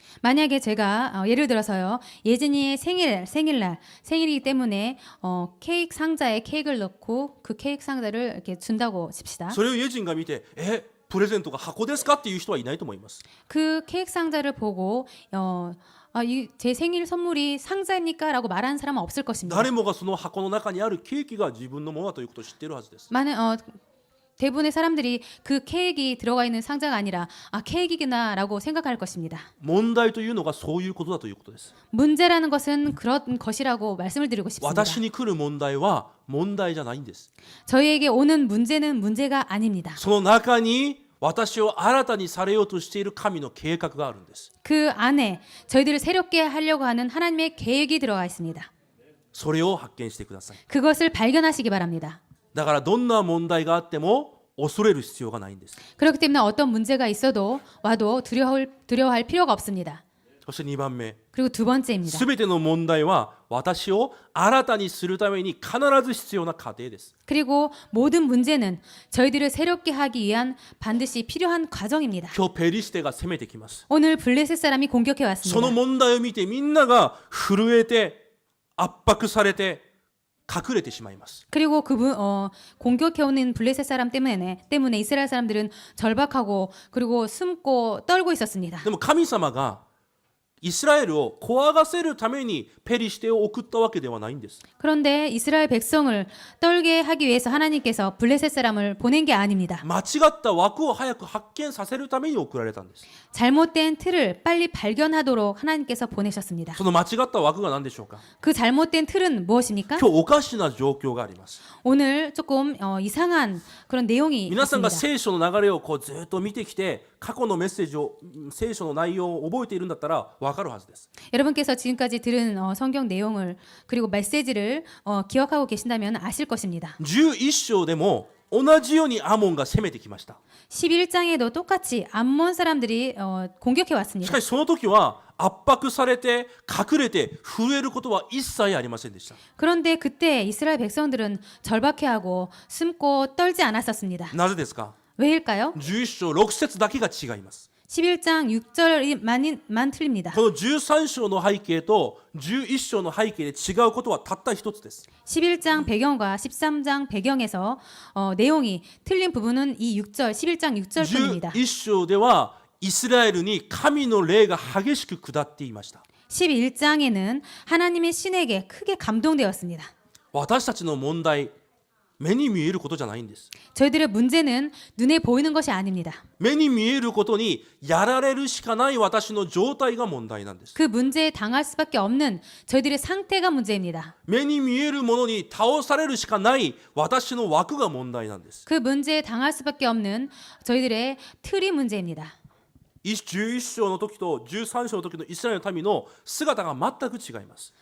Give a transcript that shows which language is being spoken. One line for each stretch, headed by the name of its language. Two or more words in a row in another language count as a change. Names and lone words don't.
Korean: 만약에 제가 예를 들어서요 예진이의 생일이기 때문에 케이크 상자에 케이크를 넣고 그 케이크 상자를 이렇게 준다고 칩시다.
Japanese: それをイエジンが見てプレゼントが箱ですかっていう人はいないと思います。
Korean: 그 케이크 상자를 보고 제 생일 선물이 상자입니까? 라고 말하는 사람은 없을 것입니다.
Japanese: 誰もがその箱の中にあるケーキが自分のものだということを知っているはずです。
Korean: 대부분의 사람들이 그 케이크 들어가 있는 상자가 아니라 케이크구나라고 생각할 것입니다.
Japanese: 問題というのがそういうことだということです。
Korean: 문제라는 것은 그런 것이라고 말씀을 드리고 싶습니다.
Japanese: 私に来る問題は問題じゃないんです。
Korean: 저희에게 오는 문제는 문제가 아닙니다.
Japanese: その中に私を新たにされようとしている神の計画があるんです。
Korean: 그 안에 저희들을 새롭게 하려고 하는 하나님의 계획이 들어가 있습니다.
Japanese: それを発見してください。
Korean: 그것을 발견하시기 바랍니다.
Japanese: だからどんな問題があっても恐れる必要がないんです。
Korean: 그렇기 때문에 어떤 문제가 있어도 와도 두려워할 필요가 없습니다.
Japanese: そして2番目、
Korean: 그리고 두 번째입니다.
Japanese: すべての問題は私を新たにするために必ず必要な過程です。
Korean: 그리고 모든 문제는 저희들을 새롭게 하기 위한 반드시 필요한 과정입니다.
Japanese: 今日ペリシテが攻めてきます。
Korean: 오늘 블레셋 사람이 공격해
Japanese: その
Korean: 왔습니다.
Japanese: 問題を見てみんなが震えて圧迫されて隠れてしまいます。
Korean: 그리고 공격해 오는 블레셋 사람 때문에 이스라엘 사람들은 절박하고 그리고 숨고 떨고 있었습니다.
Japanese: でも神様がイスラエルを怖がせるためにペリシテを送ったわけではないんです。
Korean: 그런데 이스라엘 백성을 떨게 하기 위해서 하나님께서 블레셋 사람을 보낸 게 아닙니다.
Japanese: 間違った枠を早く発見させるために送られたんです。
Korean: 잘못된 틀을 빨리 발견하도록 하나님께서 보내셨습니다.
Japanese: その間違った枠が何でしょうか。
Korean: 그 잘못된 틀은 무엇입니까?
Japanese: 今日おかしな状況があります。
Korean: 오늘 조금 이상한 그런 내용이
Japanese: 皆さんが
Korean: 있습니다.
Japanese: 聖書の流れをずっと見てきて過去のメッセージを聖書の内容を覚えているんだったら分かるはずです。
Korean: 여러분께서 지금까지 들은 성경 내용을 그리고 메시지를 기억하고 계신다면 아실 것입니다.
Japanese: 11 章でも同じようにアモンが攻めてきました。
Korean: 11장에도 똑같이 암몬 사람들이 공격해
Japanese: し
Korean: 왔습니다.
Japanese: かしその時は圧迫されて隠れて震えることは一切ありませんでした。
Korean: 그런데 그때 이스라엘 백성들은 절박해하고 숨고 떨지 않았었습니다.
Japanese: なぜですか。
Korean: 왜일까요?
Japanese: 11章6節だけが違います。
Korean: 11장 6절만 틀립니다.
Japanese: この13章の背景と11章の背景で違うことはたった一つです。
Korean: 11장 배경과 13장 배경에서 내용이 틀린 부분은 이 6절, 11장 6절뿐입니다.
Japanese: 11 章ではイスラエルに神の霊が激しく下っていました。
Korean: 11장에는 하나님의 신에게 크게 감동되었습니다.
Japanese: 私たちの問題、 目に見えることじゃないんです。
Korean: 저희들의 문제는 눈에 보이는 것이 아닙니다.
Japanese: 目に見えることにやられるしかない私の状態が問題なんです。
Korean: 그 문제에 당할 수밖에 없는 저희들의 상태가 문제입니다.
Japanese: 目に見えるものに倒されるしかない私の枠が問題なんです。
Korean: 그 문제에 당할 수밖에 없는 저희들의 틀이 문제입니다.
Japanese: 11 章の時と13章の時のイスラエルの民の姿が全く違います。